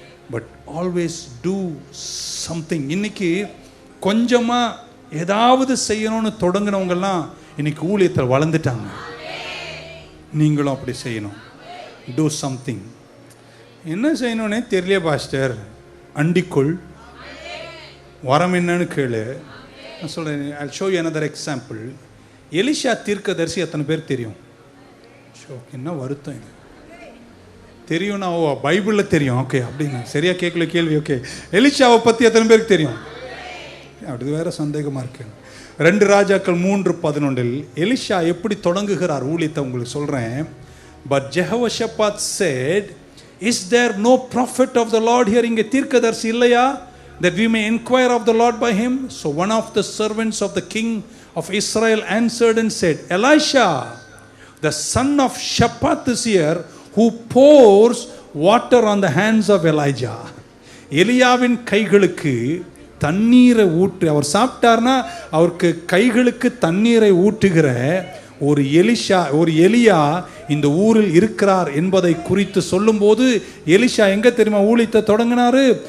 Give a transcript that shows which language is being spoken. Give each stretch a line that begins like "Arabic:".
English: But always do something.
Tamil: இன்னைக்கு கொஞ்சமாக ஏதாவது செய்யணும்னு தொடங்கினவங்கெல்லாம் இன்னைக்கு ஊழியத்தில் வளர்ந்துட்டாங்க. நீங்களும் அப்படி செய்யணும்.
English: Do something.
Tamil: என்ன செய்யணும்னே தெரியல பாஸ்டர், அண்டிக்குள் வரம் என்னன்னு கேளு. நான் சொல்கிறேன்,
English: I'll show you another example.
Tamil: Elisha தீர்க்கதரிசி எத்தனை பேர் தெரியும்? என்ன வருத்தம் இது தெரியும்னா, ஓ பைபிளில் தெரியும், ஓகே அப்படின்னு சரியாக கேட்கல கேள்வி. ஓகே, எலிஷாவை பற்றி எத்தனை பேருக்கு தெரியும்? அப்படி வேற சந்தேகமாக இருக்கு. 2 ராஜாக்கள் 3:11 எலிஷா எப்படி தொடங்குகிறார் ஊழியத்தை உங்களுக்கு சொல்கிறேன்.
English: But Jehoshaphat said, is there no prophet of the Lord here?
Tamil: இங்கே தீர்க்கதரிசி இல்லையா?
English: that we may inquire of the Lord by him. So one of the servants of the king of Israel answered and said, Elisha, the son of Shaphat is here, who pours water on the hands of Elijah.
Tamil: எலியாவின் கைகளுக்கு தண்ணீரை ஊற்று, அவர் சாப்பிட்டார்னா அவருக்கு கைகளுக்கு தண்ணீரை ஊற்றுகிற ஒரு எலியா இந்த ஊரில் இருக்கிறார் என்பதை குறித்து சொல்லும்போது, எலிஷா எங்க தெரியுமா ஊழியத்தை தொடங்கினாரு?